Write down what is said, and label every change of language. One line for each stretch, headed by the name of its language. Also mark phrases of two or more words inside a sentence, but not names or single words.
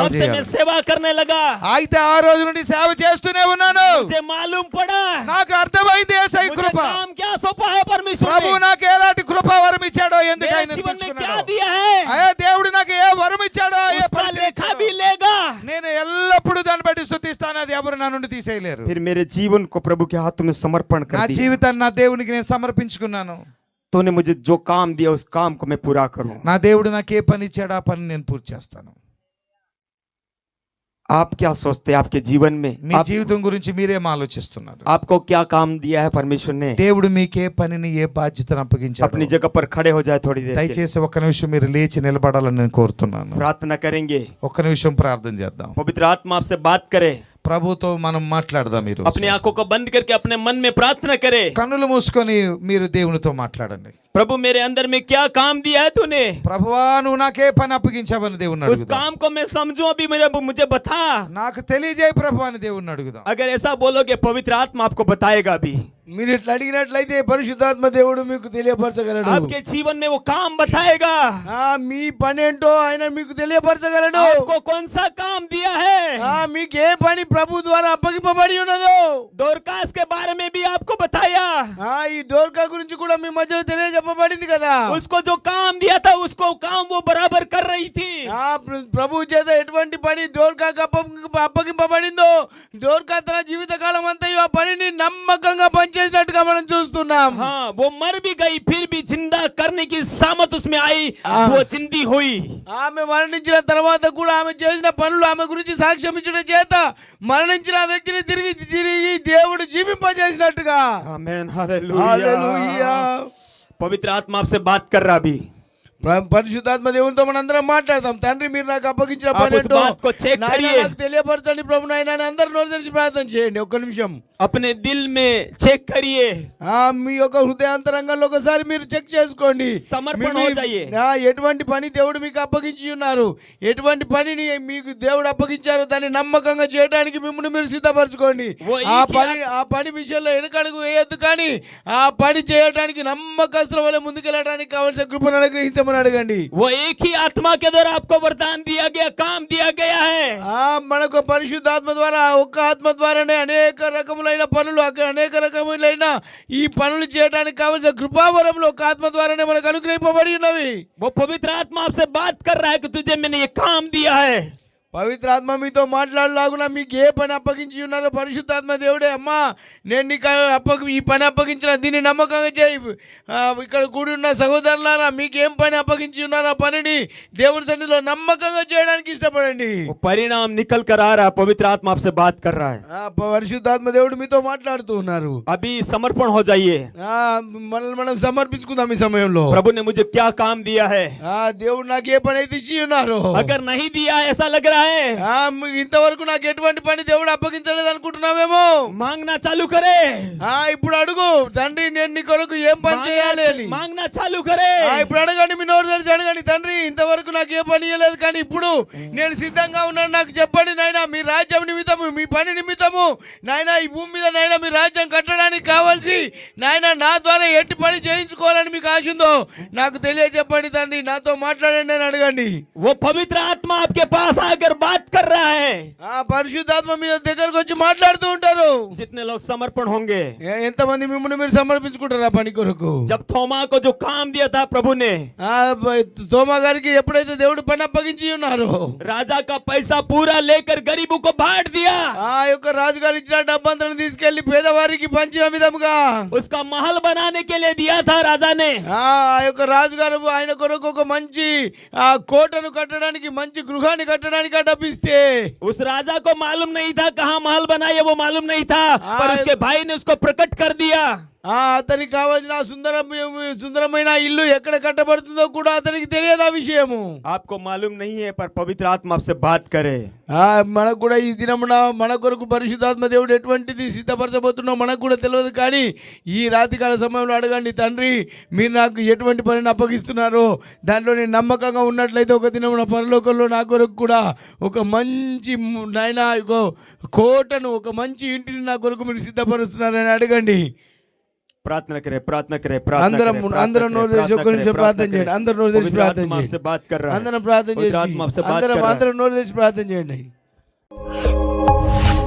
Hindi: तब से मैं
Telugu: చేయాలి.
Hindi: सेवा करने लगा।
Telugu: అయితే ఆ రోజు నుండి సేవ చేస్తూనే ఉన్నాను.
Hindi: मुझे मालूम पड़ा
Telugu: నాకు అర్థమైంది యేసయ్య
Hindi: मुझे
Telugu: కృప.
Hindi: काम क्या सौंपा है परमेश्वर
Telugu: ప్రభు
Hindi: ने,
Telugu: నాకు ఎలాంటి కృపా వరం ఇచ్చాడో, ఎందుకు
Hindi: मेरे
Telugu: ఆయన
Hindi: जीवन में क्या
Telugu: ఎంచుకున్నాడో,
Hindi: दिया है,
Telugu: అయ్యా దేవుడు నాకు ఏ వరం ఇచ్చాడో, ఏ
Hindi: उसका
Telugu: పరిచయం
Hindi: लेखा
Telugu: ఇచ్చాడో,
Hindi: भी लेगा।
Telugu: నేను ఎల్లప్పుడూ దాన్ని బట్టి స్తుతిస్తాను. అది ఎవరు నా నుండి తీసేయలేరు.
Hindi: फिर मेरे जीवन को प्रभु के हाथों में समर्पण
Telugu: నా
Hindi: कर दिया।
Telugu: జీవితాన్ని నా దేవునికి నేను సమర్పించుకున్నాను.
Hindi: तूने मुझे जो काम दिया उस काम को मैं पूरा करूं।
Telugu: నా దేవుడు నాకు ఏ పని ఇచ్చాడో ఆ పని నేను పూర్తి చేస్తాను.
Hindi: आप क्या सोचते हैं आपके जीवन में,
Telugu: మీ జీవితం గురించి మీరేం ఆలోచిస్తున్నారు?
Hindi: आपको क्या काम दिया है परमेश्वर ने?
Telugu: దేవుడు మీకు ఏ పనిని, ఏ బాధ్యతను అప్పగించాడు?
Hindi: अपनी जगह पर खड़े हो जाए, थोड़ी देर के लिए
Telugu: దయచేసి ఒక్క నిమిషం మీరు లేచి నిలబడాలని నేను కోరుతున్నాను.
Hindi: प्रार्थना करेंगे।
Telugu: ఒక్క నిమిషం ప్రార్థన చేద్దాం.
Hindi: पवित्र आत्मा आपसे बात करे,
Telugu: ప్రభుతో మనం మాట్లాడదాం. మీరు
Hindi: अपनी आंखों को बंद करके अपने मन में प्रार्थना करे।
Telugu: కన్నులు మూసుకొని మీరు దేవునితో మాట్లాడండి.
Hindi: प्रभु मेरे अंदर में क्या काम दिया है तूने,
Telugu: ప్రభువా నువ్వు నాకే పని అప్పగించావని దేవుణ్ణి
Hindi: उस
Telugu: అడుగుదాం.
Hindi: काम को मैं समझूं, अभी मुझे बता।
Telugu: నాకు తెలియజేయి ప్రభు అని దేవుణ్ణి అడుగుదాం.
Hindi: अगर ऐसा बोलोगे पवित्र आत्मा आपको बताएगा भी।
Telugu: మీరు ఇట్లా అడిగినట్లయితే పరిశుద్ధాత్మ దేవుడు మీకు తెలియపరచగలడు.
Hindi: आपके जीवन में वो काम बताएगा।
Telugu: మీ పని ఏంటో ఆయన మీకు తెలియపరచగలడు.
Hindi: आपको कौन सा काम दिया है,
Telugu: మీకు ఏ పని ప్రభు ద్వారా అప్పగింపబడి ఉన్నదో,
Hindi: दोरकास के बारे में भी आपको बताया।
Telugu: ఈ డోర్కా గురించి కూడా మీ మధ్యలో తెలియజెప్పబడింది కదా.
Hindi: उसको जो काम दिया था उसको काम वो बराबर कर रही थी।
Telugu: ప్రభు చేత ఎటువంటి పని డోర్కాకు అప్పగింపబడిందో దోర్కా తన జీవితకాలం అంతయు ఆ పనిని నమ్మకంగా పనిచేసినట్టుగా మనం చూస్తున్నాం.
Hindi: हाँ, वो मर भी गई फिर भी जिंदा करने की सामत उसमें आई, वो जिंदी हुई.
Telugu: ఆమె మరణించిన తర్వాత కూడా ఆమె చేసిన పనులు ఆమె గురించి సాక్ష్యం ఇచ్చడం చేత మరణించిన ఆ వ్యక్తిని తిరిగి తిరిగి దేవుడు జీవింపజేసినట్టుగా.
Hindi: आमेन,
Telugu: హల్లెలూయా.
Hindi: हालेलुया. पवित्र आत्मा आपसे बात कर रहा अभी.
Telugu: పరిశుద్ధాత్మ దేవునితో మనందరం మాట్లాడతాం. తండ్రి మీరు నాకు అప్పగించిన
Hindi: आप
Telugu: పని
Hindi: उस
Telugu: ఏంటో
Hindi: बात को चेक
Telugu: నాయనా
Hindi: करिए.
Telugu: నాకు తెలియపరచండి ప్రభు. నాయనా అందరూ నోరు తెరిచి ప్రార్థన చేయండి. ఒక్క నిమిషం
Hindi: अपने दिल में चेक करिए.
Telugu: మీ యొక్క హృదయాంతరంగంలో ఒకసారి మీరు చెక్ చేసుకోండి.
Hindi: समर्पण
Telugu: మీ-
Hindi: हो जाइए.
Telugu: ఎటువంటి పని దేవుడు మీకు అప్పగించి ఉన్నారు, ఎటువంటి పనిని మీకు దేవుడు అప్పగించారో దాన్ని నమ్మకంగా చేయడానికి మిమ్మల్ని మీరు సిద్ధపరచుకోండి. ఓ ఆ పని విషయంలో వెనకడుగు వేయొద్దు, కానీ ఆ పని చేయడానికి నమ్మకస్తుల వల్ల ముందుకెళ్ళడానికి కావాల్సిన కృపను అనుగ్రహించమని అడగండి.
Hindi: वो एक ही आत्मा के द्वारा आपको वरदान दिया गया, काम दिया गया है.
Telugu: మనకు పరిశుద్ధాత్మ ద్వారా ఒక్క ఆత్మ ద్వారానే అనేక రకములైన పనులు అనేక రకములైన ఈ పనులు చేయడానికి కావాల్సిన కృపావరములు ఒక ఆత్మ ద్వారానే మనకు అనుగ్రహింపబడి ఉన్నవి.
Hindi: वो पवित्र आत्मा आपसे बात कर रहा है कि तुझे मैंने ये काम दिया है.
Telugu: పవిత్ర ఆత్మ మీతో మాట్లాడలాగునా మీకు ఏ పని అప్పగించి ఉన్నారో పరిశుద్ధాత్మ దేవుడే, అమ్మా నేను నీకు ఈ పని అప్పగించిన, దీన్ని నమ్మకంగా చేయి. ఇక్కడ కూడి ఉన్న సహోదరులారా మీకు ఏం పని అప్పగించి ఉన్నారో ఆ పనిని దేవుని సన్నిధిలో నమ్మకంగా చేయడానికి ఇష్టపడండి.
Hindi: वो परिणाम निकल कर आ रहा है. पवित्र आत्मा आपसे बात कर रहा है.
Telugu: పరిశుద్ధాత్మ దేవుడు మీతో మాట్లాడుతూ ఉన్నారు.
Hindi: अभी समर्पण हो जाइए.
Telugu: మనల్ని మనం సమర్పించుకుందాం ఈ సమయంలో.
Hindi: प्रभु ने मुझे क्या काम दिया है.
Telugu: దేవుడు నాకు ఏ పని అయితే ఇచ్చి ఉన్నారో,
Hindi: अगर नहीं दिया ऐसा लग रहा है,
Telugu: ఇంతవరకు నాకు ఎటువంటి పని దేవుడు అప్పగించలేదు అనుకుంటున్నావేమో,
Hindi: मांगना चालू करे.
Telugu: ఇప్పుడు అడుగు, తండ్రి నేను నీ కొరకు ఏం పని చేయాలి అని.
Hindi: मांगना चालू करे.
Telugu: ఇప్పుడు అడగండి, మీ నోరు తెలిసి అడగండి. తండ్రి ఇంతవరకు నాకు ఏ పని ఇవ్వలేదు, కానీ ఇప్పుడు నేను సిద్ధంగా ఉన్నాను, నాకు చెప్పండి నాయన. మీ రాజ్యం నిమిత్తము, మీ పని నిమిత్తము నాయన ఈ భూమి మీద నాయన మీ రాజ్యం కట్టడానికి కావాల్సి నాయన నా ద్వారా ఎట్టి పని చేయించుకోవాలని మీకు ఆశ ఉందో నాకు తెలియజెప్పండి తండ్రి. నాతో మాట్లాడండి అని అడగండి.
Hindi: वो पवित्र आत्मा आपके पास आकर बात कर रहा है.
Telugu: పరిశుద్ధాత్మ మీ దగ్గరకు వచ్చి మాట్లాడుతూ ఉంటారు.
Hindi: जितने लोग समर्पण होंगे,
Telugu: ఎంతమంది మిమ్మల్ని మీరు సమర్పించుకుంటారు ఆ పని కొరకు?
Hindi: जब थोमा को जो काम दिया था प्रभु ने,
Telugu: తోమా గారికి ఎప్పుడైతే దేవుడు పని అప్పగించి ఉన్నారో,
Hindi: राजा का पैसा पूरा लेकर गरीबों को बांट दिया.
Telugu: ఆ యొక్క రాజుగారు ఇచ్చిన డబ్బంతను తీసుకెళ్లి పేదవారికి పంచిన విధముగా
Hindi: उसका महल बनाने के लिए दिया था राजा ने.
Telugu: ఆ యొక్క రాజుగారు ఆయన కొరకు ఒక మంచి కోటను కట్టడానికి, మంచి గృహాన్ని కట్టడానికి ఆ డబ్బు ఇస్తే
Hindi: उस राजा को मालूम नहीं था कहाँ महल बनाया, वो मालूम नहीं था, पर उसके भाई ने उसको प्रकट कर दिया.
Telugu: అతనికి కావాల్సిన సుందరమైన ఇల్లు ఎక్కడ కట్టబడుతుందో కూడా అతనికి తెలియదు ఆ విషయము.
Hindi: आपको मालूम नहीं है, पर पवित्र आत्मा आपसे बात करे.
Telugu: మనకు కూడా ఈ దినమున మన కొరకు పరిశుద్ధాత్మ దేవుడు ఎటువంటిది సిద్ధపరచబోతున్నా మనకు కూడా తెలియదు, కానీ ఈ రాత్రికాల సమయంలో అడగండి, తండ్రి మీరు నాకు ఎటువంటి పనిని అప్పగిస్తున్నారో దాంట్లో నేను నమ్మకంగా ఉన్నట్లయితే ఒక దినమున పరలోకంలో నా కొరకు కూడా ఒక మంచి నాయన కోటను, ఒక మంచి ఇంటిని నా కొరకు మీరు సిద్ధపరుస్తున్నారని అడగండి.
Hindi: प्रार्थना करे.
Telugu: అందరం నోరు తెరిచి ఒక్క నిమిషం ప్రార్థన చేయండి. అందరూ నోరు తెరిచి ప్రార్థన చేయండి.
Hindi: आपसे बात कर रहा है.
Telugu: అందరం ప్రార్థన చేసి
Hindi: पवित्र आत्मा आपसे बात कर रहा है.
Telugu: అందరం నోరు తెరిచి ప్రార్థన చేయండి.